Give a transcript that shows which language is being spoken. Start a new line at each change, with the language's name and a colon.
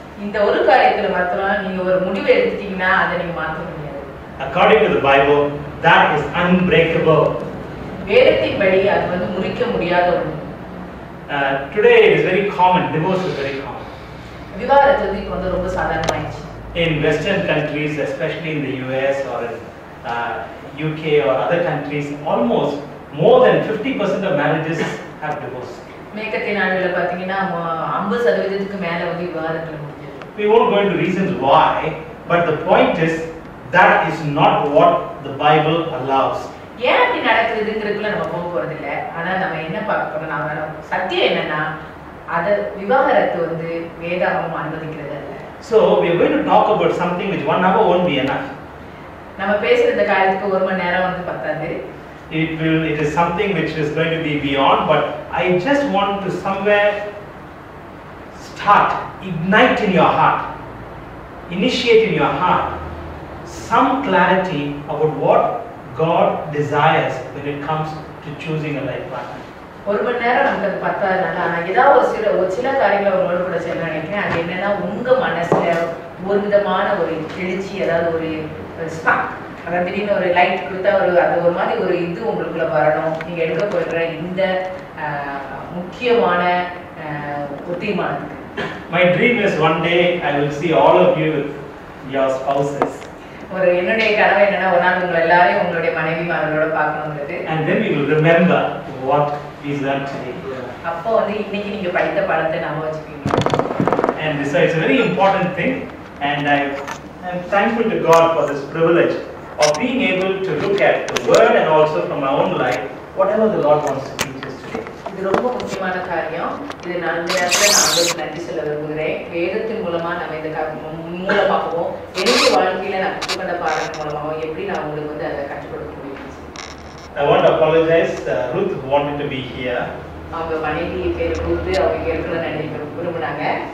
Tamil: இந்த ஒரு காரியத்துல மாத்திரம் நீங்க ஒரு முடிவு எடுத்துட்டீங்கன்னா அதை நீங்க மாற்ற முடியாது.
English: According to the Bible, that is unbreakable.
Tamil: வேதத்தின்படி அது வந்து முறிக்க முடியாத ஒன்று.
English: Today it is very common. Divorce is very common.
Tamil: விவாகரத்து வந்து இப்போ வந்து ரொம்ப சாதாரணமாயிடுச்சு.
English: In Western countries, especially in the US or in UK or other countries, almost more than 50% of marriages have divorce.
Tamil: மேற்கத்திய நாடுகளில் பார்த்தீங்கன்னா 50% மேல வந்து விவாகரத்துல முடிஞ்சது.
English: We won't go into reasons why, but the point is that is not what the Bible allows.
Tamil: ஏன் அப்படி நடக்குதுங்கிறதுக்குள்ள நம்ம போக போறது இல்லை. ஆனா நம்ம என்ன பார்க்க போறோம், சத்தியம் என்னன்னா அத விவாகரத்து வந்து வேதாகமம் அனுமதிக்கிறது அல்ல.
English: So we are going to talk about something which 1 hour won't be enough.
Tamil: நம்ம பேசுற இந்த காரியத்துக்கு 1 மணி நேரம் வந்து பத்தாது.
English: It is something which is going to be beyond, but I just want to somewhere start, ignite in your heart, initiate in your heart some clarity about what God desires when it comes to choosing a life partner.
Tamil: 1 மணி நேரம் நமக்கு அது பத்தாதுனால நான் ஏதாவது ஒரு சில காரியங்களை உங்களோட கூட சொல்ல நினைக்கிறேன். அது என்னன்னா உங்க மனசுல ஒரு விதமான ஒரு எழுச்சி, அதாவது ஒரு ஸ்பார்க், அதாவது திடீர்னு ஒரு லைட் கொடுத்தா அது ஒரு மாதிரி ஒரு இது உங்களுக்குள்ள வரணும். நீங்க எடுக்க போகிற இந்த முக்கியமான தீர்மானத்துக்கு.
English: My dream is one day I will see all of you with your spouses.
Tamil: ஒரு என்னுடைய கனவு என்னன்னா ஒரு நாள் உங்களை எல்லாரையும் உங்களுடைய மனைவிமார்களோட பார்க்கணுங்கிறது.
English: And then we will remember what we learned today.
Tamil: அப்போ வந்து இன்னைக்கு நீங்க படித்த பாடத்தை ஞாபகம் வச்சுப்பீங்க.
English: And so it's a very important thing, and I am thankful to God for this privilege of being able to look at the word and also from my own life whatever the Lord wants to teach us today.
Tamil: இது ரொம்ப முக்கியமான காரியம். இது நான் இந்த இடத்துல நான் உங்களுக்கு நன்றி சொல்ல விரும்புகிறேன். வேதத்தின் மூலமா நம்ம இந்த மூலமாகவும் என்னுடைய வாழ்க்கையில நான் கற்றுக்கொண்ட பாடத்தின் மூலமாகவும் எப்படி நான் உங்களுக்கு வந்து அதை கற்றுக் கொடுக்க முடியும்.
English: I want to apologize. Ruth wanted to be here,
Tamil: அவங்க மனைவி பேர் கொடுத்து அவங்க இருக்கிற நினைக்க விரும்பினாங்க.